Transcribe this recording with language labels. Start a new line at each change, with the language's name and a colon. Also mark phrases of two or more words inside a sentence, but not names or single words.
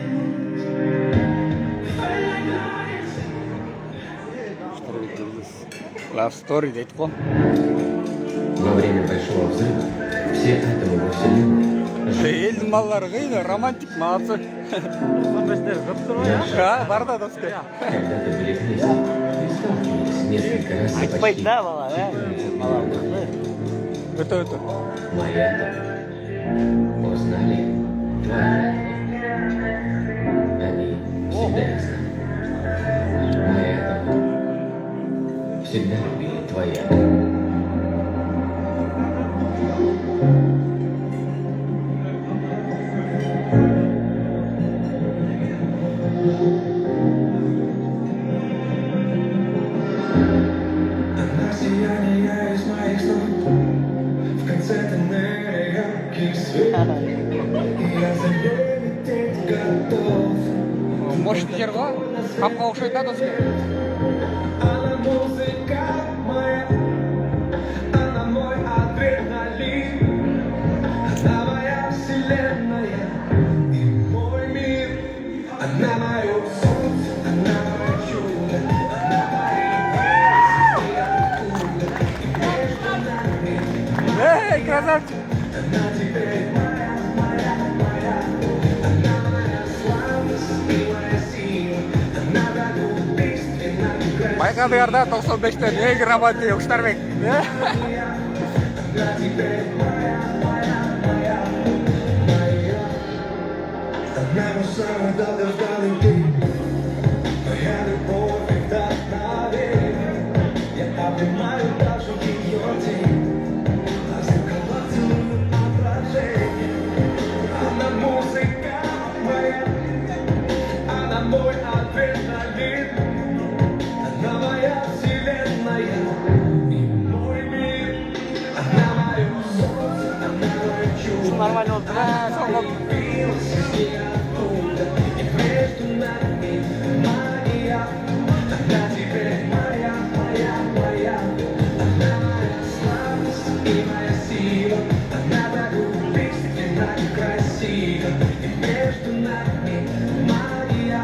English: Fight like lions. Love story
Kazakh: дейді ғой.
Russian: Во время Большого взрыва все атомы во Вселенной
Kazakh: Елдің балалары қиды, романтик, молодцы. Бар да досты.
Russian: когда-то были вместе и сталкивались несколько раз за
Kazakh: Айтпайды
Russian: почти
Kazakh: да бала, бала мықты. Өте.
Russian: мои атомы узнали твои атомы. Они всегда их знали. Мои атомы всегда любили твои атомы. Она сияние из моих снов, в конце тоннеля яркий свет, и я за ней лететь готов.
Kazakh: Мощный жер ғой, қапқа ұқсайды да досты.
Russian: Она музыка моя, она мой адреналин, она моя вселенная и мой мир, она мое солнце, она мое чудо, она моя Эй, красавчик! она теперь моя, моя, моя, она моя слабость и моя сила, она так убийственна и красива.
Kazakh: Байқадығарда 95-тен ең романтик Ұштарбек.
Russian: Она теперь моя, моя, моя, моя. Она мой самый долгожданный день, моя любовь и вдохновение. Я обнимаю даже ее тень, а зеркала целую отражение. Она музыка моя, она мой адреналин, она моя вселенная и мой мир, она мое солнце, она мое чудо.
Kazakh: Нормально болды. Соңғы
Russian: Появилась из ниоткуда, и между нами магия. Она теперь моя, моя, моя. Она моя слабость и моя сила. Она так убийственна и красива, и между нами магия.